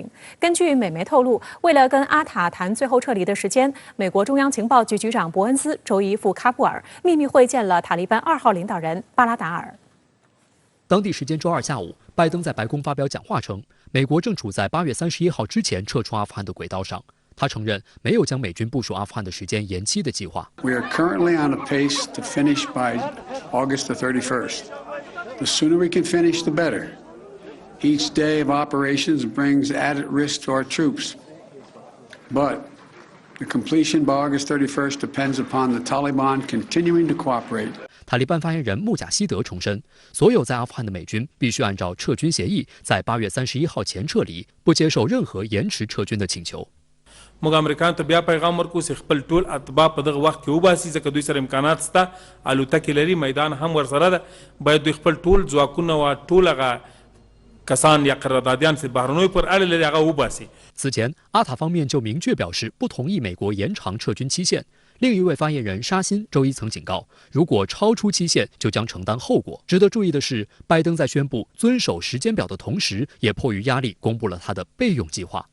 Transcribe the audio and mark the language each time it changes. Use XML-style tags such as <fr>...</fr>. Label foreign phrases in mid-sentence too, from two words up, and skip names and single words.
<zh>根据美媒透露，为了跟阿塔谈最后撤离的时间，美国中央情报局局长伯恩斯周一赴喀布尔。秘密会见了塔利班2号领导人巴拉达尔。当地时间周二下午，拜登在白宫发表讲话称，美国正处在8月31号之前撤出阿富汗的轨道上。他承认没有将美军部署阿富汗的时间延期的计划。</zh> <en>We are currently on a pace to finish by August the 31st. The sooner we can finish, the better. Each day of operations brings added risk to our troops, but.The completion by August 31st depends upon the Taliban continuing to cooperate.</en> <zh>塔利班发言人穆贾希德重申，所有在阿富汗的美军必须按照撤军协议，在8月31号前撤离，不接受任何延迟撤军的请求。</zh> <ps>موږ امریکایانو ته بیا پیغام ورکوو چې خپل ټول اتباع په دغه وخت کې وباسي ځکه دوی سره امکانات شته الوتکې لري میدان هم ورسره ده باید دوی خپل ټول ځواکونه او ټول هغه کسان یا قراردادیان چې بهرنیو پر اړه لري هغه وباسي。</ps> <zh>此前，阿塔方面就明确表示不同意美国延长撤军期限。另一位发言人沙欣周一曾警告，如果超出期限，就将承担后果。值得注意的是，拜登在宣布遵守时间表的同时，也迫于压力公布了他的备用计划。</zh>